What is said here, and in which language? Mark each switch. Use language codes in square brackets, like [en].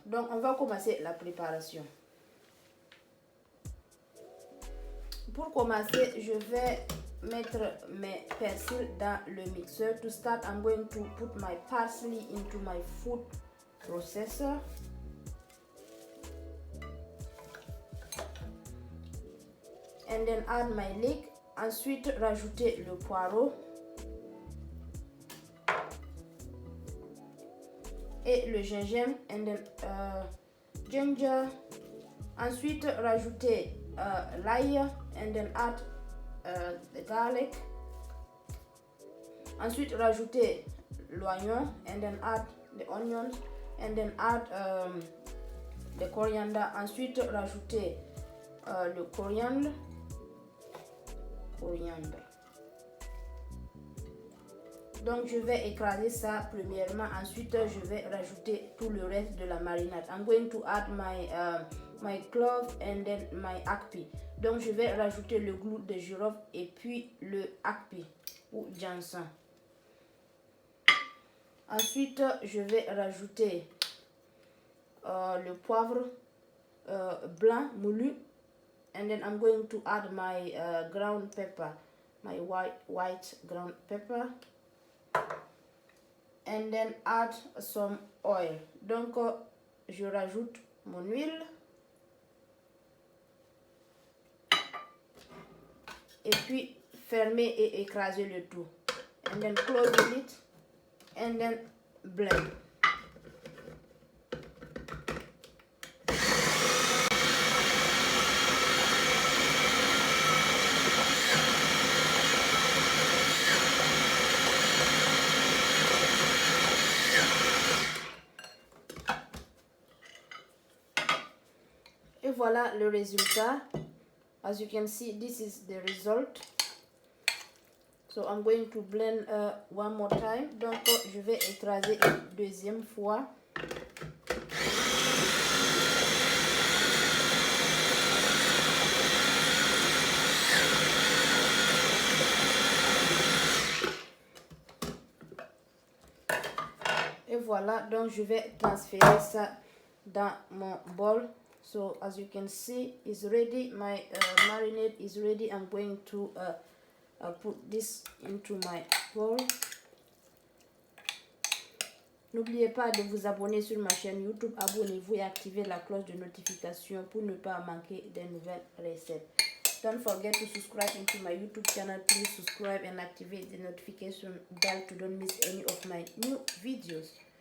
[fr] Donc on va commencer la préparation. Pour commencer, je vais mettre mes persils dans le mixeur. [en] To start, I'm going to put my parsley into my food processor. And then add my leek. [fr] Ensuite, rajouter le poireau et le gingembre, [en] and then ginger. [fr] Ensuite, rajouter l'ail, [en] and then add the garlic. [fr] Ensuite, rajouter l'oignon, [en] and then add the onions, and then add the coriander. [fr] Ensuite, rajouter le coriandre. Donc je vais écraser ça premièrement, ensuite je vais rajouter tout le reste de la marinade. [en] I'm going to add my clove and then my akpi. [fr] Donc je vais rajouter le clou de girofle et puis le akpi ou ginseng. Ensuite je vais rajouter le poivre blanc moulu. [en] And then I'm going to add my ground pepper, my white ground pepper, and then add some oil. [fr] Donc je rajoute mon huile et puis fermer et écraser le tout. [en] And then close the lid and then blend. [fr] Et voilà le résultat. [en] As you can see, this is the result. So I'm going to blend one more time. [fr] Donc je vais écraser une deuxième fois. Et voilà, donc je vais transférer ça dans mon bol. [en] So as you can see, it's ready. My marinade is ready. I'm going to put this into my bowl. [fr] N'oubliez pas de vous abonner sur ma chaîne YouTube. Abonnez-vous et activez la cloche de notification pour ne pas manquer des nouvelles recettes. [en] Don't forget to subscribe into my YouTube channel. Please subscribe and activate the notification bell to don't miss any of my new videos.